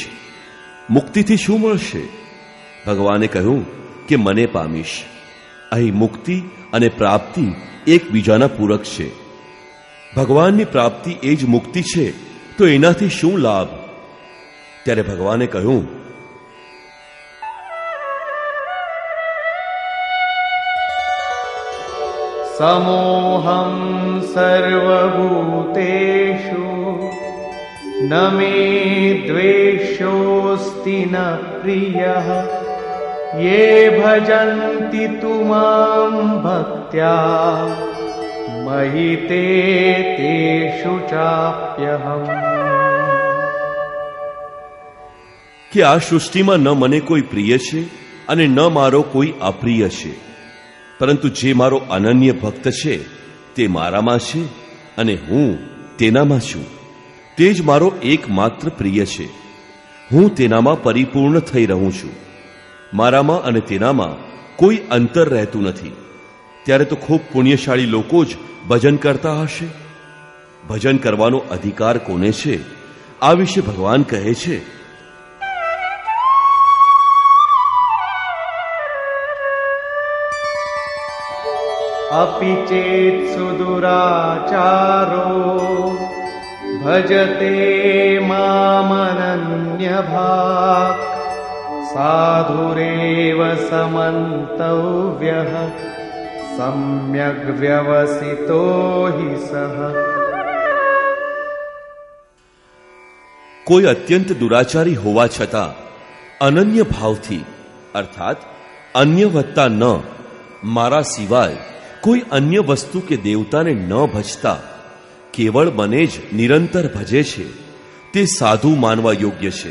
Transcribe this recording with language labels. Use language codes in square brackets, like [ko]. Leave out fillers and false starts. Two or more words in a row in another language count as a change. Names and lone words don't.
[gu] મુક્તિથી શું મળશે? ભગવાને કહ્યું કે મને પામીશ. અહીં મુક્તિ અને પ્રાપ્તિ એકબીજાના પૂરક છે. ભગવાનની પ્રાપ્તિ એ જ મુક્તિ છે, તો એનાથી શું લાભ? ત્યારે ભગવાને કહ્યું, [sa] समोऽहं सर्वभूतेषु न मे द्वेषोऽस्ति न प्रियः ये भजन्ति तु मां भक्त्या मयि ते तेषु चाप्यहम्। [gu] કે આ સૃષ્ટિમાં ન મને કોઈ પ્રિય છે અને ન મારો કોઈ અપ્રિય છે, પરંતુ જે મારો અનન્ય ભક્ત છે તે મારામાં છે અને હું તેનામાં છું. તે જ મારો એકમાત્ર પ્રિય છે. હું તેનામાં પરિપૂર્ણ થઈ રહું છું. મારામાં અને તેનામાં કોઈ અંતર રહેતું નથી. ત્યારે તો ખૂબ પુણ્યશાળી લોકો જ ભજન કરતા હશે. ભજન કરવાનો અધિકાર કોને છે? આ વિશે ભગવાન કહે છે, [sa] अपि चेत् सुदुराचारो भजते मामनन्यभाक् साधुरेव समन्तव्यः सम्यग् व्यवसितो हि सः। [gu] કોઈ અત્યંત દુરાચારી હોવા છતાં અનન્ય ભાવથી અર્થાત અન્ય વત્તા ન મારા સિવાય કોઈ અન્ય વસ્તુ કે દેવતાને ન ભજતા કેવળ મને જ નિરંતર ભજે છે, તે સાધુ માનવા યોગ્ય છે.